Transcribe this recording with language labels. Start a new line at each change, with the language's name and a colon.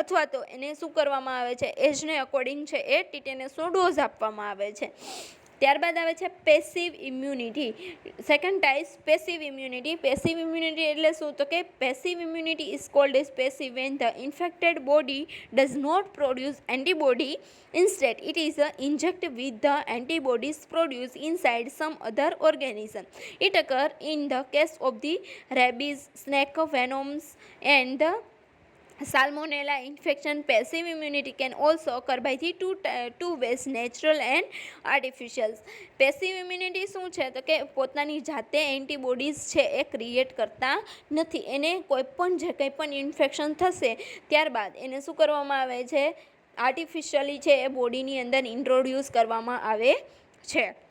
Gujarati: અથવા તો એને શું કરવામાં આવે છે, એજને અકોર્ડિંગ છે એ ટીટેનસનો ડોઝ આપવામાં આવે છે. ત્યારબાદ આવે છે passive immunity.
English: Second type passive immunity.
Gujarati: Passive immunity એટલે શું તો કે
English: Passive immunity is called as passive when the infected body does not produce antibody. Instead, it is injected with the antibodies produced inside some other organism. It occurs in the case of the rabies, snake venoms, and the Salmonella infection. Passive immunity can also occur by the two ways, natural and artificial.
Gujarati: Passive immunity શું છે તો કે પોતાની જાતે antibodies છે એ create કરતા નથી. એને કોઈપણ જે કંઈ પણ ઇન્ફેક્શન થશે ત્યારબાદ એને શું કરવામાં આવે છે, આર્ટિફિશિયલી છે એ બોડીની અંદર ઇન્ટ્રોડ્યુસ કરવામાં આવે છે.